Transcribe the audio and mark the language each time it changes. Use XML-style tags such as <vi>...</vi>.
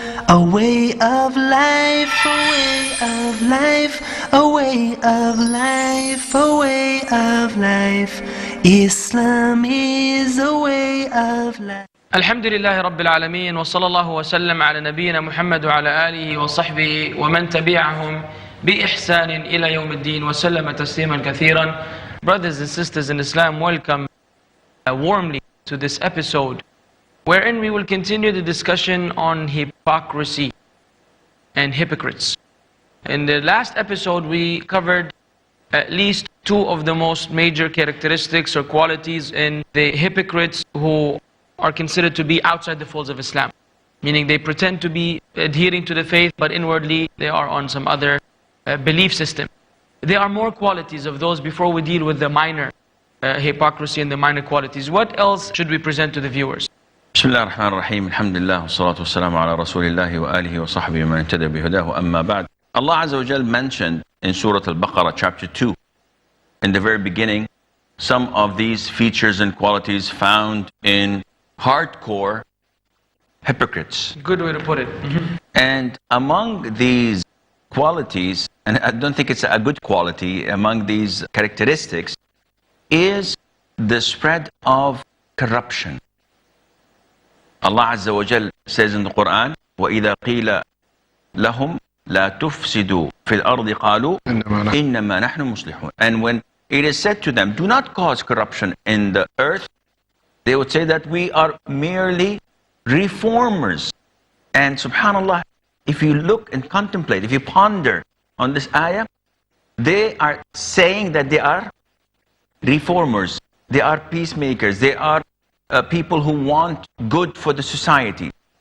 <en>A way of life, a way of life, a way of life, a way of life. Islam is a way of life.</en> <ar>الحمد لله رب العالمين وصلى الله وسلم على نبينا محمد وعلى آله وصحبه ومن تبعهم بإحسان إلى يوم الدين وسلم تسليما كثيرا.</ar> <en>Brothers and sisters in Islam, welcome warmly to this episode wherein we will continue the discussion on hypocrisy and hypocrites. In the last episode we covered at least two of the most major characteristics or qualities in the hypocrites who are considered to be outside the folds of Islam, meaning they pretend to be adhering to the faith but inwardly they are on some other belief system. There are more qualities of those before we deal with the minor hypocrisy and the minor qualities. What else should we present to the viewers?</en> <ar>بسم الله الرحمن الرحيم الحمد لله والصلاة والسلام على رسول الله وآله وصحبه ومن اهتدى بهداه أما بعد.</ar> <en>Allah Azza wa Jal mentioned in Surah Al-Baqarah chapter 2 in the very beginning some of these features and qualities found in hardcore hypocrites. Good way to put it. And among these qualities, and I don't think it's a good quality, among these characteristics is the spread of corruption. Allah Azza wa Jal says in the Quran,</en> <ar>وَإِذَا قِيلَ لَهُمْ لَا تُفْسِدُوا فِي الْأَرْضِ قَالُوا إِنَّمَا نَحْنُ مُصْلِحُونَ.</ar> <en>And when it is said to them, do not cause corruption in the earth, they would say that we are merely reformers. And subhanAllah, if you look and contemplate, if you ponder on this ayah, they are saying that they are reformers, they are peacemakers, they are people who want good for the society.</en>